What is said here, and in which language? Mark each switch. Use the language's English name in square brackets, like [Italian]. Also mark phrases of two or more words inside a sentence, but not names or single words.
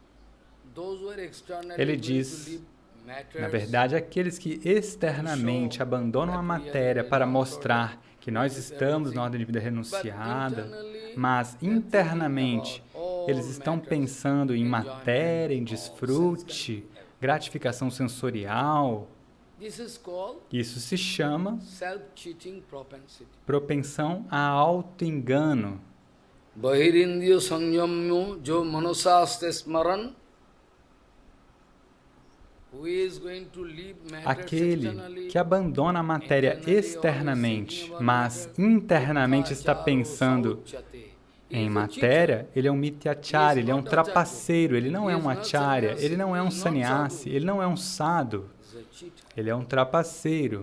[Portuguese] Ele diz, na verdade, aqueles que externamente abandonam a matéria para mostrar que nós estamos na ordem de vida renunciada, mas internamente eles estão pensando em matéria, em desfrute, gratificação sensorial. Isso se chama propensão a auto-engano. [Sanskrit] Bahirindriya sanyamyo jo manasaste smaran. [Portuguese] Aquele que abandona a matéria externamente, mas internamente está pensando em matéria, ele é um mityacharya, ele é um trapaceiro, ele não é um acharya, ele não é um sannyasi, ele não é um sadhu, ele é um trapaceiro.